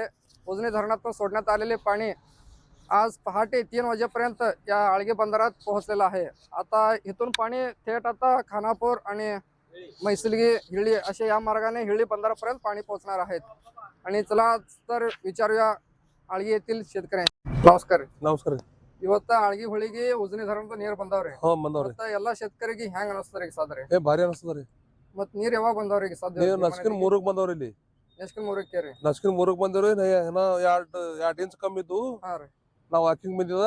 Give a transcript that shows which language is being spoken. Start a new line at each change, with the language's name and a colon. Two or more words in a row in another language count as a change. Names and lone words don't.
Marathi: उजनी धरणातून सोडण्यात आलेले पाणी आज पहाटे 3 वाजेपर्यंत या आळगे बंदरात पोहोचलेलं आहे. आता इथून पाणी थेट आता खानापूर आणि मैसलगी हिळी असे या मार्गाने हिळी बंदरापर्यंत पाणी पोहोचणार आहेत. आणि चला तर विचारूया आळगी येथील शेतकऱ्यांना. नमस्कार.
Kannada: ನಮಸ್ಕಾರ ರೀ. ಇವತ್ತ ಆಳ್ಗಿ ಹೊಳಿಗೆ ಉಜನಿ ಧರಣದ ನೀರು ಬಂದಾವ್ರಿ. ಬಂದವ್ರಿ. ಮತ್ತ ಎಲ್ಲಾ ಶೇತಕರಿಗೆ ಹೆಂಗ್ ಅನಿಸ್ತದ್ರಿ ಸಾದ್ರಿ? ಭಾರಿ ಅನಿಸ್ತದ್ರಿ. ಮತ್ ನೀರ್ ಯಾವಾಗ ಬಂದವ್ರಿ ಸಾಧ್ಯ? ನೀವ್ ನಸ್ಕಿನ್ 3ಕ್ಕೆ ಬಂದವ್ರಿ ಇಲ್ಲಿ. ನಸ್ಕಿನ್ 3ಕ್ಕೆ ರೀ. ನಸ್ಕಿನ್ 3ಕ್ಕೆ ಬಂದವ್ರಿ. ಏನೋ 2 ಇಂಚ್ ಕಮ್ಮಿ ಇದ್ದು. ಹಾ ರೀ. ನಾವ್ ವಾಕಿಂಗ್ ಬಂದಿದ.